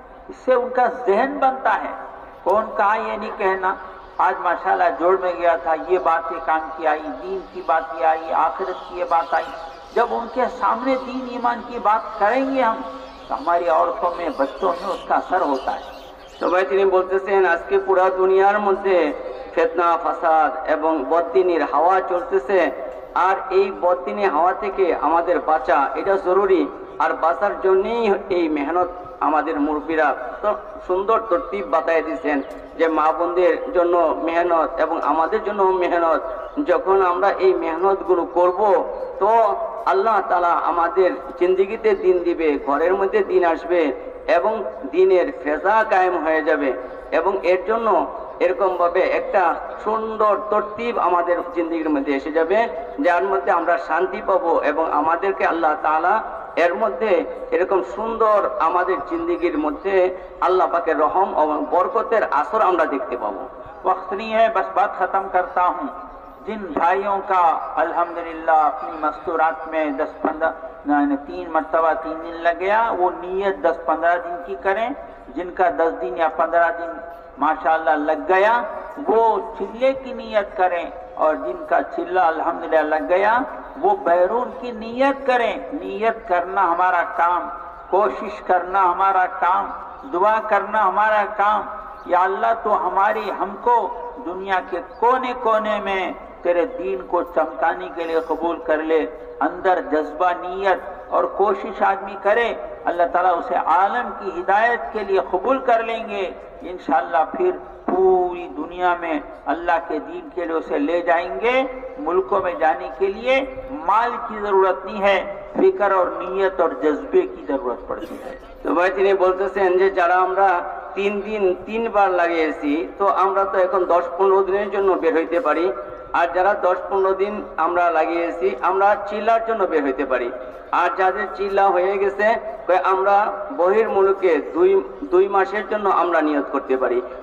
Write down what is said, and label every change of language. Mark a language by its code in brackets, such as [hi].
[hi] इससे उनका जहन बनता है। कौन कहा ये नहीं कहना, आज माशाल्लाह जोड़ में गया था, ये बातें काम की आई, दीन की बातें आई, आखिरत की ये बात आई। जब उनके सामने दीन ईमान की बात करेंगे हम, तो हमारी औरतों में, बच्चों में उसका असर होता है। तो भाई [bn] তিনি বলতেছেন আজকে পুরা দুনিয়ার মধ্যে ফিতনা ফাসাদ এবং বদদিনের হাওয়া চলতেছে, আর এই বদদিনী হাওয়া থেকে আমাদের বাঁচা এটা জরুরি। আর বাঁচার জন্যই এই মেহনত আমাদের মুরব্বীরা তো সুন্দর তরতিব বাতায় দিয়েছেন যে মা বোনদের জন্য মেহনত এবং আমাদের জন্য মেহনত। যখন আমরা এই মেহনতগুলো করব তো আল্লাহ তাআলা আমাদের জিন্দেগিতে দিন দিবে, ঘরের মধ্যে দিন আসবে এবং দিনের ফেজা কায়েম হয়ে যাবে। এবং এর জন্য এরকম ভাবে একটা সুন্দর তরতিব আমাদের জিন্দেগির মধ্যে এসে যাবে, যার মধ্যে আমরা শান্তি পাবো এবং আমাদেরকে আল্লাহ তাআলা এর মধ্যে এরকম সুন্দর আমাদের জিন্দেগির মধ্যে আল্লাহ পাকের রহম এবং বরকতের আসর আমরা দেখতে পাবো। [hi] वक्त नहीं है, बस बात खत्म करता हूँ। जिन भाइयों का अल्हम्दुलिल्लाह अपनी मस्तूरात में 10-15 3 मरतबा 3 दिन लग गया, वो नीयत 10-15 दिन की करें। जिनका 10 दिन या 15 दिन माशाल्लाह लग गया वो चिल्ले की नीयत करें, और जिनका चिल्ला अल्हम्दुलिल्लाह लग गया वो बैरून की नीयत करें। नीयत करना हमारा काम, कोशिश करना हमारा काम, दुआ करना हमारा काम। या अल्लाह तो हमको दुनिया के कोने कोने में तेरे दीन को चमकाने के लिए कबूल कर ले। अंदर जज्बा, नीयत और कोशिश आदमी करे, अल्लाह ताला उसे आलम की हिदायत के लिए कबूल कर लेंगे इंशाअल्लाह। फिर पूरी दुनिया में अल्लाह के दीन के लिए उसे ले जाएंगे। मुल्कों में जाने के लिए माल की जरूरत नहीं है, फिक्र और नीयत और जज्बे की जरूरत पड़ती है। [bn] তো ভাই তিনি বলতেছেন যে যারা আমরা 3 দিন 3 বার লাগিয়েছি, তো আমরা তো এখন 10-15 দিনের জন্য বের হইতে পারি। আর যারা 10-15 দিন আমরা লাগিয়েছি, আমরা চিল্লার জন্য বের হইতে পারি। আর যাদের চিল্লা হয়ে গেছে, আমরা বহির মুলুকে 2 মাসের জন্য আমরা নিয়ত করতে পারি।